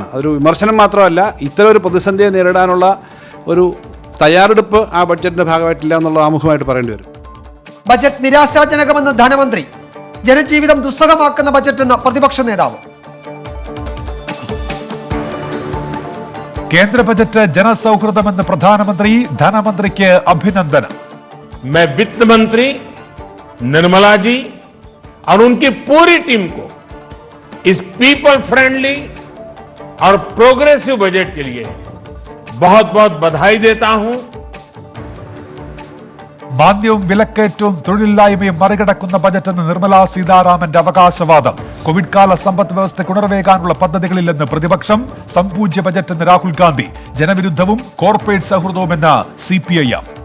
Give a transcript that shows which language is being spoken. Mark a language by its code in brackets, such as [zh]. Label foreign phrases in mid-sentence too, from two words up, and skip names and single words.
[ml] അതൊരു വിമർശനം മാത്രമല്ല, ഇത്തരം ഒരു പ്രതിസന്ധിയെ നേരിടാനുള്ള ഒരു തയ്യാറെടുപ്പ് ആ ബഡ്ജറ്റിന്റെ ഭാഗമായിട്ടില്ല എന്നുള്ള ആമുഖമായിട്ട് പറയേണ്ടി വരും. ബജറ്റ് നിരാശാജനകമെന്ന് ധനമന്ത്രി. ജനജീവിതം ദുസ്സഹമാക്കുന്ന ബജറ്റെന്ന് പ്രതിപക്ഷ നേതാവ്. കേന്ദ്ര ബജറ്റ് ജനസൗഹൃദമെന്ന് പ്രധാനമന്ത്രി. ധനമന്ത്രിക്ക് അഭിനന്ദനം. [hi] मैं वित्त मंत्री निर्मला जी और उनकी पूरी टीम को इस [en] people friendly [hi] और [en] progressive budget [hi] के लिए बहुत बहुत बधाई देता हूं. [ml] മാന്ദ്യവും വിലക്കയറ്റവും തൊഴിലില്ലായ്മയും മറികടക്കുന്ന ബജറ്റെന്ന് നിർമ്മലാ സീതാരാമന്റെ അവകാശവാദം. കോവിഡ് കാല സമ്പദ് വ്യവസ്ഥയ്ക്ക് ഉണർവേകാനുള്ള പദ്ധതികളില്ലെന്ന് പ്രതിപക്ഷം. സംപൂജ്യ ബജറ്റെന്ന് രാഹുൽ ഗാന്ധി. ജനവിരുദ്ധവും കോർപ്പറേറ്റ് സൗഹൃദവുമെന്ന് CPIM.